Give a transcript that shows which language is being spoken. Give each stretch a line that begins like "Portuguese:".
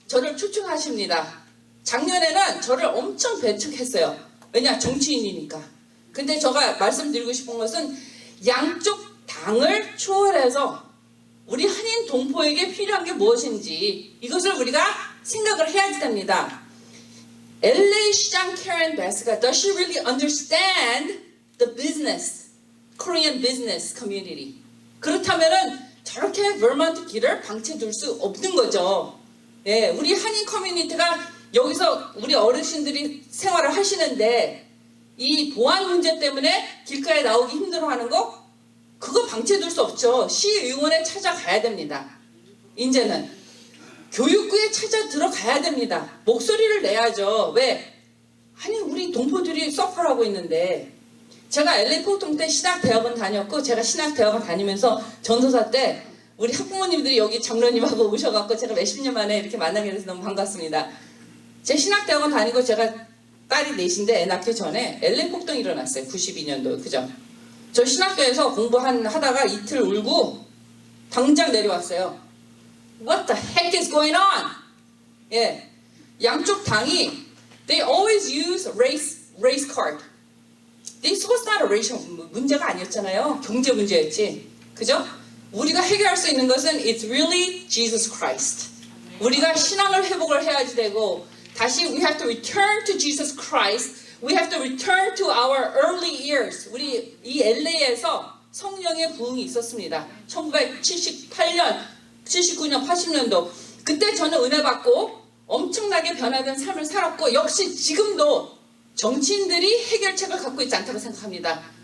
Korean: 저를 초청하십니다. 작년에는 저를 엄청 배척했어요. 왜냐? 정치인이니까. 근데 제가 말씀드리고 싶은 것은 양쪽 당을 초월해서 우리 한인 동포에게 필요한 게 무엇인지 이것을 우리가 생각을 해야 됩니다.
English: LA 시장 Karen Bass가 Does she really understand the business, Korean business community?
Korean: 그렇다면은 저렇게 버먼트 길을 방치해둘 수 없는 거죠. 예, 우리 한인 커뮤니티가 여기서 우리 어르신들이 생활을 하시는데 이 보안 문제 때문에 길가에 나오기 힘들어하는 거 그거 방치해둘 수 없죠. 시의원에 찾아가야 됩니다. 이제는 교육부에 찾아 들어가야 됩니다. 목소리를 내야죠. 왜? 아니 우리 동포들이 서퍼하고 있는데 제가 LA 포통 때 신학대학원 다녔고 제가 신학대학원 다니면서 전도사 때 우리 학부모님들이 여기 장로님하고 오셔갖고 제가 몇십 년 만에 이렇게 만나게 돼서 너무 반갑습니다. 제 신학대학원 다니고 제가 딸이 넷인데 애 낳기 전에 LA 폭동이 일어났어요. 92년도 그죠? 저 신학교에서 공부하다가 이틀 울고 당장 내려왔어요.
English: What the heck is going on?
Korean: 예, 양쪽 당이
English: they always use race card. This was not a racial
Korean: 문제가 아니었잖아요. 경제 문제였지. 그죠? 우리가 해결할 수 있는 것은
English: it's really Jesus Christ.
Korean: 우리가 신앙을 회복을 해야지 되고 다시
English: we have to return to Jesus Christ. We have to return to our early years.
Korean: 우리 이 LA에서 성령의 부흥이 있었습니다. 1978년, 79년, 80년도. 그때 저는 은혜 받고 엄청나게 변화된 삶을 살았고 역시 지금도 정치인들이 해결책을 갖고 있지 않다고 생각합니다.